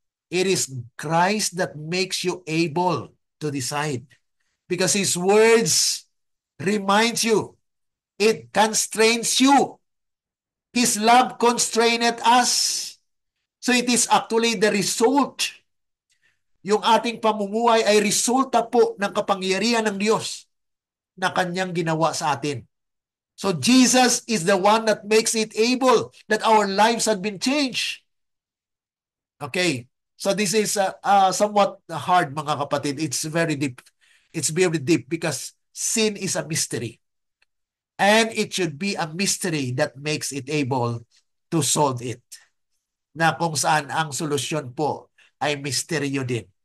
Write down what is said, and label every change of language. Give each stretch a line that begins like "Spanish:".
English: It is Christ that makes you able to decide. Because His words reminds you. It constrains you. His love constraineth us. So it is actually the result.
Filipino: Yung ating pamumuhay ay resulta po ng kapangyarihan ng Diyos na Kanyang ginawa sa atin.
English: So Jesus is the one that makes it able that our lives have been changed. Okay. So this is somewhat hard,
Filipino: mga kapatid.
English: It's very deep. It's very deep because sin is a mystery. And it should be a mystery that makes it able to solve it.
Filipino: Na kung saan ang solusyon po ay misteryo din.